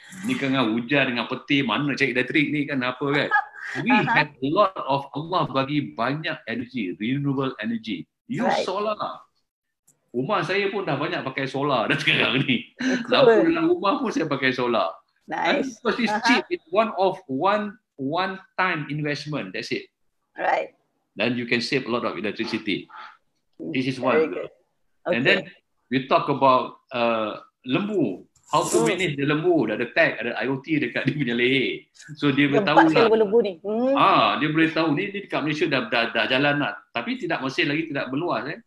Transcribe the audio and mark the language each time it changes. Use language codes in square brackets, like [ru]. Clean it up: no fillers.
[ms] Ni kan hujan dengan petir, mana cari elektrik ni kan apa kan. [en] We have a lot of, [ms] Allah bagi banyak [en] energy, renewable energy. Use solar. [ms] Rumah saya pun dah banyak pakai solar dah sekarang ni. Lampu dalam rumah pun saya pakai solar. [en] Nice. Because it's cheap. It's one time investment. That's it. Right. Then you can save a lot of electricity. This is one. Okay. And then we talk about lembu. How to manage the lembu. [ms] Dah ada tag, ada IoT dekat dia punya leher. So dia boleh tahu lah. Lembu ni. Dia boleh tahu ni dekat Malaysia dah jalan lah. Tapi masih lagi tidak berluas.